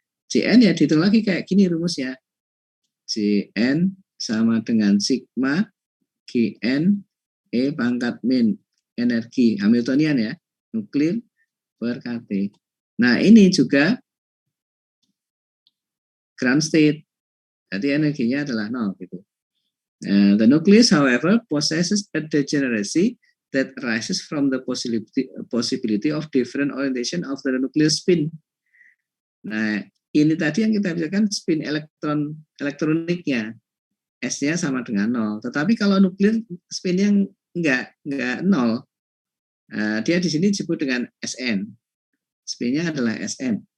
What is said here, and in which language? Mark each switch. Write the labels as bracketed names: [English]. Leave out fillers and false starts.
[Indonesian] Jn ya dihitung lagi kayak gini rumusnya. Jn sama dengan sigma Gn E pangkat min energi Hamiltonian ya, nuklir per KT. Nah, ini juga ground state. Jadi energinya adalah 0 gitu. [English] The nucleus, however, possesses a degeneracy that arises from the possibility of different orientation of the nuclear spin. [Indonesian] Nah, ini tadi yang kita bicarakan spin elektroniknya, S-nya sama dengan 0. Tetapi kalau nuklir spinnya enggak 0. Dia di sini disebut dengan Sn. Spinnya adalah Sn.